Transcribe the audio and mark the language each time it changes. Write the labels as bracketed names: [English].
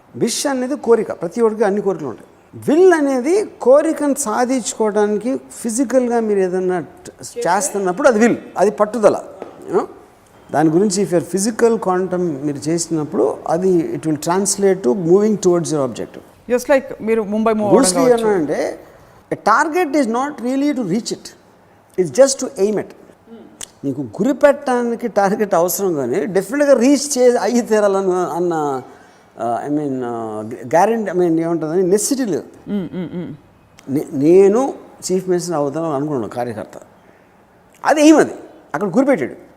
[Telugu] Wish అనేది కోరిక, ప్రతి ఒక్కరికి అన్ని కోరికలు ఉంటాయి. విల్ అనేది కోరికను సాధించుకోవడానికి ఫిజికల్గా మీరు ఏదన్నా చేస్తున్నప్పుడు అది విల్, అది పట్టుదల. దాని గురించి [English] if your physical quantum [Telugu] మీరు చేసినప్పుడు అది [English] It will translate to moving towards your objective. [Telugu] Just like మీరు ముంబై [English] అంటే a target is not really to reach it, it's just to aim it. [Telugu] నీకు గురి పెట్టడానికి టార్గెట్ అవసరం, కానీ డెఫినెట్గా రీచ్ అయ్యి తీరాలని అన్న I mean guarantee, I mean ఏముంటుందని నెసిటీ లేదు. నేను చీఫ్ మినిస్టర్ అవుతాను అనుకున్నాను కార్యకర్త, అది ఏమది అక్కడ గురిపెట్టాడు.